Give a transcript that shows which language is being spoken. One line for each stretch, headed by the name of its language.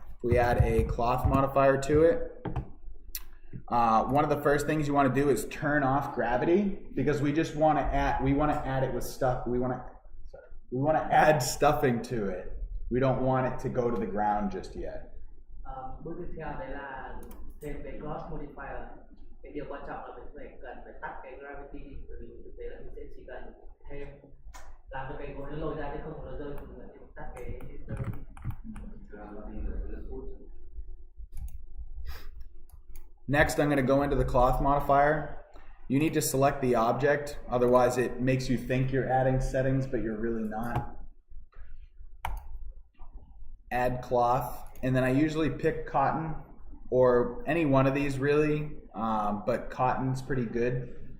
English: We add a cloth modifier to it. One of the first things you want to do is turn off gravity, because we just want to add it with stuff. We want to add stuffing to it. We don't want it to go to the ground just yet.
Vietnamese: Bước tiếp theo đấy là thêm cái cross modifier. cái điều quan trọng là mình phải cần phải tắt cái gravity đi, bởi vì thực tế là mình sẽ chỉ cần thêm làm cho cái gối nó lôi ra chứ không nó rơi thì mình tắt cái gravity.
English: Next, I'm going to go into the cloth modifier. You need to select the object, otherwise it makes you think you're adding settings, but you're really not. Add cloth, and then I usually pick cotton, or any one of these really, but cotton's pretty good.